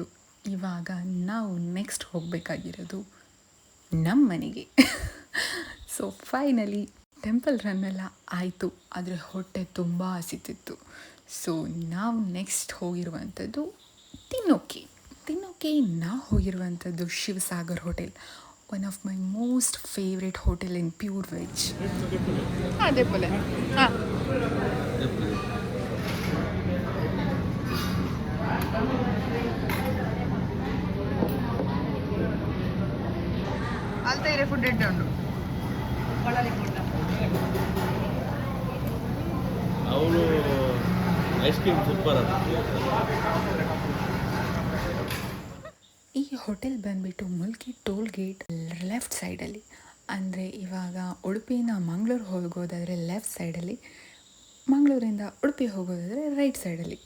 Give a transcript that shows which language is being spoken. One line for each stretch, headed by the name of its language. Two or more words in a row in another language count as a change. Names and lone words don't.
Kannada: ಇವಾಗ ನಾವು ನೆಕ್ಸ್ಟ್ ಹೋಗಬೇಕಾಗಿರೋದು ನಮ್ಮ ಮನೆಗೆ. ಸೊ ಫೈನಲಿ ಟೆಂಪಲ್ ರನ್ನೆಲ್ಲ ಆಯಿತು, ಆದರೆ ಹೊಟ್ಟೆ ತುಂಬ ಹಸಿತಿತ್ತು. ಸೊ ನಾವು ನೆಕ್ಸ್ಟ್ ಹೋಗಿರುವಂಥದ್ದು ತಿನ್ನೋಕೆ ನಾವು ಹೋಗಿರುವಂಥದ್ದು ಶಿವಸಾಗರ್ ಹೋಟೆಲ್,
English: one of my most favourite hotel in pure veg.
Tulu: ಅದೇ ಪೋಲೆ ಹಾಂ ಅಲ್ತೈರೆ ಫುಡ್ ಎಡ್ಡೆ ಉಂಡು
Kannada: ಅವಳು ಐಸ್ ಕ್ರೀಮ್ ಸೂಪರ್. ಈ ಹೋಟೆಲ್ ಬಂದುಬಿಟ್ಟು ಮುಲ್ಕಿ
English: toll gate left
Kannada: ಸೈಡಲ್ಲಿ. ಅಂದರೆ ಇವಾಗ ಉಡುಪಿಯಿಂದ ಮಂಗಳೂರು ಹೋಗೋದಾದರೆ ಲೆಫ್ಟ್ ಸೈಡಲ್ಲಿ, ಮಂಗಳೂರಿಂದ ಉಡುಪಿ ಹೋಗೋದಾದರೆ ರೈಟ್ ಸೈಡಲ್ಲಿ.